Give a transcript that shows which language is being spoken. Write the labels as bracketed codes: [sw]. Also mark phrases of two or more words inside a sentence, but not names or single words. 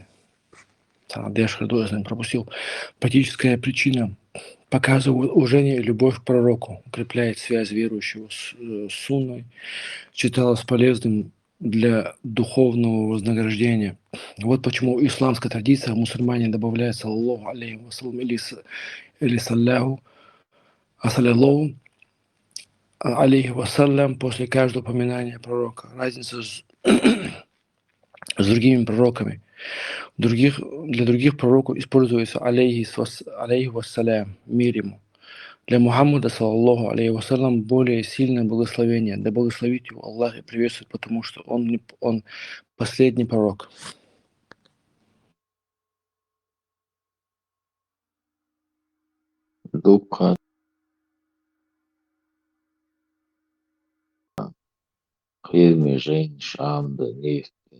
[ru] Пропустил. Практическая причина показывает уважение и любовь к пророку, укрепляет связь верующего с сунной, считалось полезным для духовного вознаграждения. Вот почему исламская традиция мусульмане добавляют [ar] صلى الله عليه وسلم [ru] или [ar] صلى الله عليه وسلم [ru] после каждого упоминания пророка. Разница с другими пророками. Для других пророков используется [ar] عليه وسلم, [ru] мир ему. Для Мухаммада, [ar] صلى الله عليه وسلم, [ru] более сильное благословение. Да благословит его Аллах и приветствует, потому что он последний пророк. Духа Хирми Жень Шамда Нефтин.